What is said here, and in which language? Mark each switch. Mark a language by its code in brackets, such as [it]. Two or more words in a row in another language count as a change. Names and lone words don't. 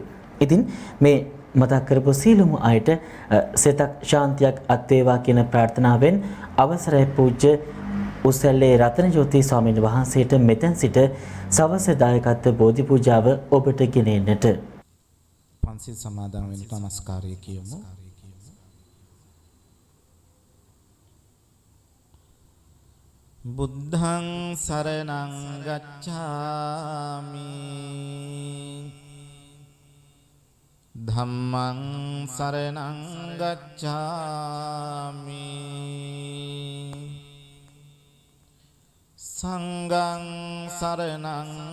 [si] ඉතින් මේ මතක් කරපු සීලමු අයට සෙතක් ශාන්තියක් අත් වේවා කියන ප්‍රාර්ථනාවෙන් අවසරයි පූජ්‍ය උසැල්ලේ රතනජෝති ස්වාමීන් වහන්සේට මෙතෙන් සිට සවස දායකත්ව බෝධි පූජාව ඔබට ගෙනෙන්නට. පන්සිල් සමාදන් වෙන්න නමස්කාරය කියමු. [pi] බුද්ධං සරණං ගච්ඡාමි ධම්මං සරණං ගච්ඡාමි සංඝං සරණං